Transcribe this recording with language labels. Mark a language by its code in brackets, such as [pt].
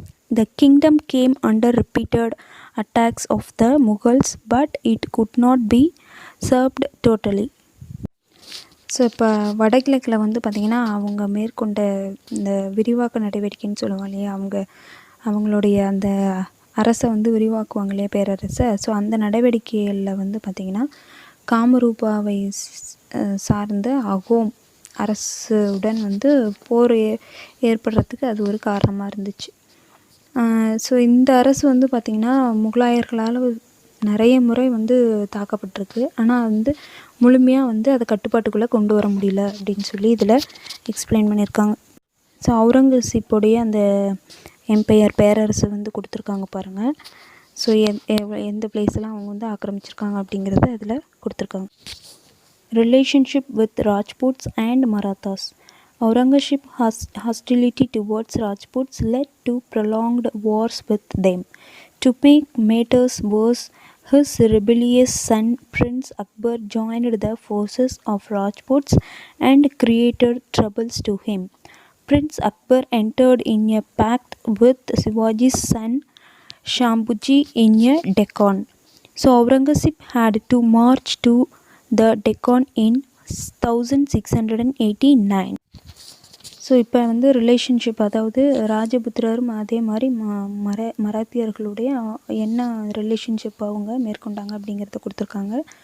[en] The kingdom came under repeated attacks of the Mughals, but it could not be served totally. [ta] So இப்போ வடகிழக்கில் வந்து பார்த்திங்கன்னா அவங்க மேற்கொண்ட இந்த விரிவாக்க நடவடிக்கைன்னு சொல்லுவாங்க இல்லையா, அவங்களுடைய அந்த அரசை வந்து விரிவாக்குவாங்க இல்லையா, பேரரசை. ஸோ அந்த நடவடிக்கைகளில் வந்து பார்த்திங்கன்னா காமரூபாவை சார்ந்த அகோம் அரசுடன் வந்து போர் ஏற்படுறதுக்கு அது ஒரு காரணமாக இருந்துச்சு. ஸோ இந்த அரசு வந்து பார்த்திங்கன்னா முகலாயர்களால் நிறைய முறை வந்து தாக்கப்பட்டிருக்கு, ஆனால் வந்து முழுமையாக வந்து அதை கட்டுப்பாட்டுக்குள்ளே கொண்டு வர முடியல அப்படின்னு சொல்லி இதில் எக்ஸ்பிளைன் பண்ணியிருக்காங்க. ஸோ அவுரங்கசீப்புடைய அந்த எம்பையர் பேரரசு வந்து கொடுத்துருக்காங்க பாருங்கள். ஸோ எந்த பிளேஸ்லாம் அவங்க வந்து ஆக்கிரமிச்சிருக்காங்க அப்படிங்கிறத அதில் கொடுத்துருக்காங்க. [en] Relationship with Rajputs and Marathas. Aurangzeb's hostility towards Rajputs led to prolonged wars with them. To make matters worse, his rebellious son Prince Akbar joined the forces of Rajputs and created troubles to him. Prince Akbar entered in a pact with Shivaji's son Shambhuji in a Deccan. So Aurangzeb had to march to the Deccan in 1689. [ta] So இப்போ வந்து relationship, அதாவது ராஜபுத்திரரும் அதே மாதிரி மராத்தியர்களுடைய என்ன relationship அவங்க மேற்கொண்டாங்க அப்படிங்கிறத கொடுத்துருக்காங்க.